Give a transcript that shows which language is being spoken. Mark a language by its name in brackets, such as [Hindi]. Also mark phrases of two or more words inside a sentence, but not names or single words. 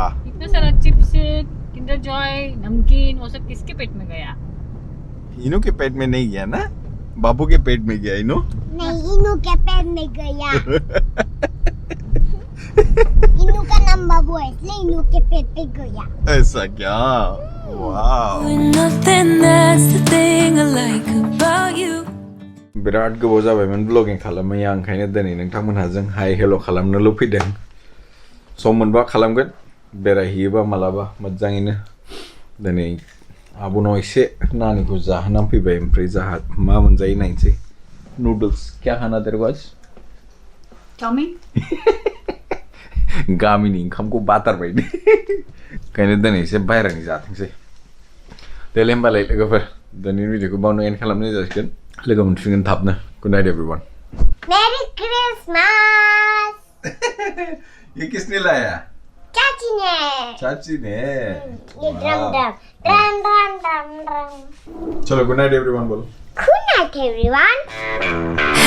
[Hindi] इतना सारा चिप्स किंडर जॉय नमकीन वो सब किसके पेट में गया इनो के पेट में नहीं गया ना बाबू के पेट में गया इनो नहीं इनू के पेट में गया इनू का नाम बाबू है इसलिए इनू के पेट पे गया ऐसा क्या वाव [English] Doing nothing, that's the thing I like about you. [Bodo] बिराद गोबाव जाबायमोन ब्लगिं खालामैया ओंखायनो दिनै नोंथांमोनहा जों हाय हेल' खालामनोल' फैदों सम मोनबा खालामगोन बेरायहैयोबा मालाबा मोजाङैनो दिनै आब'नाव एसे नानिखौ जाहोनानै फैबाय ओमफ्राय जाहा मा मोनजायो नायनोसै [Hindi] नूडल्स क्या खाना तेरे को आज चाउमिन [Bodo] गामिनि ओंखामखौ बाथारबाय ओंखायनो दिनै एसे बाहेरानि जाथोंसै देलाय होमबालाय लोगोफोर दिनैनि भिडिअखौ बावनो एन्ड खालामनाय जासिगोन लोगो मोनफिनगोन थाबनो [English] good night everyone Merry Christmas [Hindi] ये किसने लाया चाची ने चाची ने ये ड्रम चलो [English] good night everyone [Hindi] बोलो [English] Good night everyone.